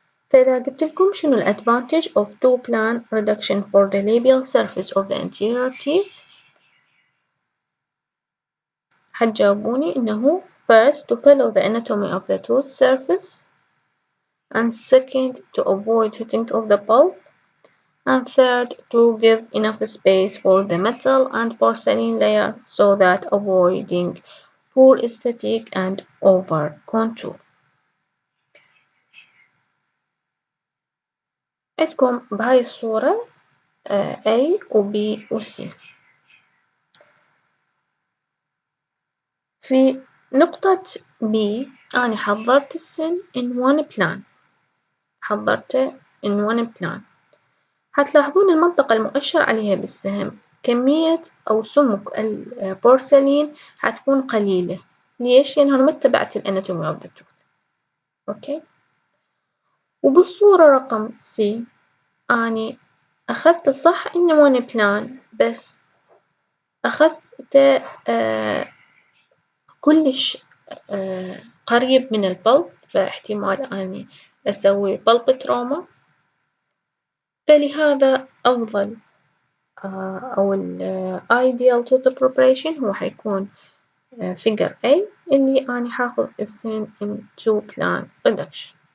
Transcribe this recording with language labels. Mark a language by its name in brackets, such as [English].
[Arabic] فإذا قلت لكم شنو الادفانتج [English] of two plan reduction for the labial surface of the anterior teeth، [Arabic] حتجاوبوني إنه [English] first to follow the anatomy of the tooth surface, and second to avoid hitting of the pulp, and third to give enough space for the metal and porcelain layer so that avoiding poor aesthetic and over contour. [Arabic] عندكم بهاي الصورة A و B و C. في نقطة B أنا حضرت السن [English] in one plan، [Arabic] حضرته in one plan. هتلاحظون المنطقة المؤشر عليها بالسهم كمية أو سمك البورسلين هتكون قليلة. ليش؟ لأنها ما اتبعت الاناتومي اوف ذا توث. اوكي. وبالصورة رقم سي أني أخذت صح إنه وان بلان، بس أخذت كلش قريب من البلب، فاحتمال أني أسوي بلب تروما. فلهذا أفضل أو ideal tooth preparation هو حيكون figure A اللي أنا حاخذ السن [English] in two plan reduction.